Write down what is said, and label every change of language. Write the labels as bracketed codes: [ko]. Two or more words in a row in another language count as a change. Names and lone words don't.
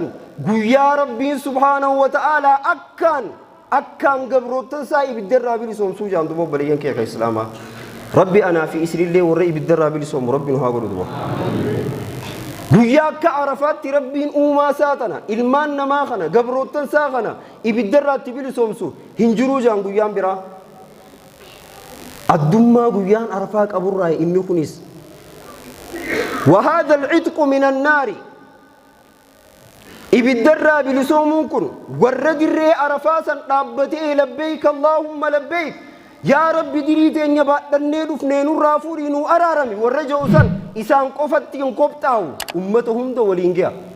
[om] guyyaa rabbiin [ar] سبحانه وتعالى [om] akkaan gabroottan isaa ibiddarraa bilisoomsuu jaan dubo baleeyyan kee ka islaamaa rabbi anaa fi isinillee warra ibiddarraa bilisoomu rabbiin haa godhu dubo guyyaa akka arafaatti rabbiin uumaa isaa tana ilmaan namaa kana gabroottan isaa kana ibiddarraatti bilisoomsu hin jiruu jaan guyyaan biraa addummaa guyyaan arafaa qaburraa inni kunis [ar] وهذا العتق من النار [om] ibiddarraa bilisoomuun kun warra dirree arafaasan dhaabbatee [ar] لبيك اللهم لبيك [om] yaa rabbi dirii teenya baadhannee dhufnee nurraa fuudhii nuu araarami warra je'usan isaan qofatti hin qophaa'u ummata hunda waliin ga'a